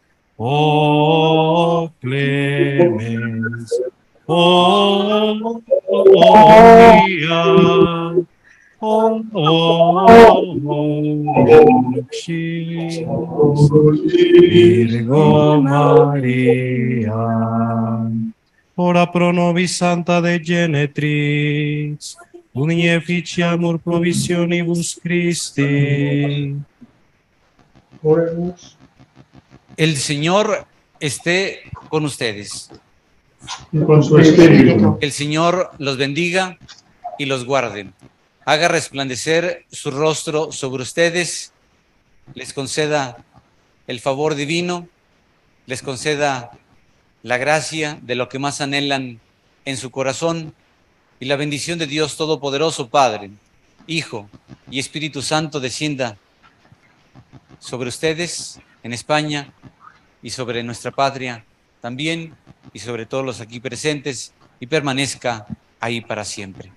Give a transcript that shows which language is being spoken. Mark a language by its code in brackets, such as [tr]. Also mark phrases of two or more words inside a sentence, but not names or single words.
[la] O clemens, o mia, Virgo Maria, ora pro nobis Santa de Genetrix, uni efficiamur provisionibus Christi. [es] Oremos. El Señor esté con ustedes. Y con su espíritu. El Señor los bendiga y los guarde. Haga resplandecer su rostro sobre ustedes, les conceda el favor divino, les conceda la gracia de lo que más anhelan en su corazón y la bendición de Dios Todopoderoso, Padre, Hijo y Espíritu Santo descienda sobre ustedes en España y sobre nuestra patria también y sobre todos los aquí presentes y permanezca ahí para siempre.